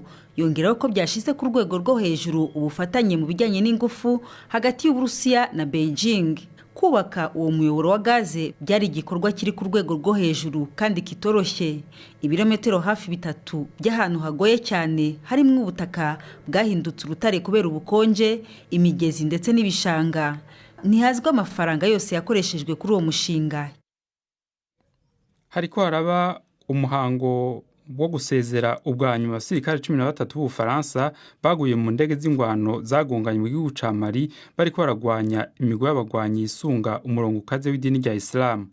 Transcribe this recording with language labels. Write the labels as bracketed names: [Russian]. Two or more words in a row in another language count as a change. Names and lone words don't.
[Kinyarwanda] Yongeraho ko byashize ku rwego rwo hejuru ubufatanye mu bijyanye n'ingufu hagati y'Uburusiya na Beijing. Kubaka uwo muyoboro wa gaze byari igikorwa kiri ku rwego rwo hejuru kandi kitoroshye. Ibirometero hafi 3 by'ahantu hagoye cyane harimo ubutaka bwahindutse urutare kubera ubukonje, imigezi ndetse n'ibishanga. Ntihazwa amafaranga yose yakoreshejwe kuri uwo mushinga. [Rundi] Hariko haraba umuhango wo gusezera ubwanyuma abasirikare 13 b'Ubufaransa baguye mu ndege z'ingwano zagonganye mu gihugu ca Mali bariko baragwanya imigwi y'abagwanyi isunga umurongo ukaze w'idini rya Islam.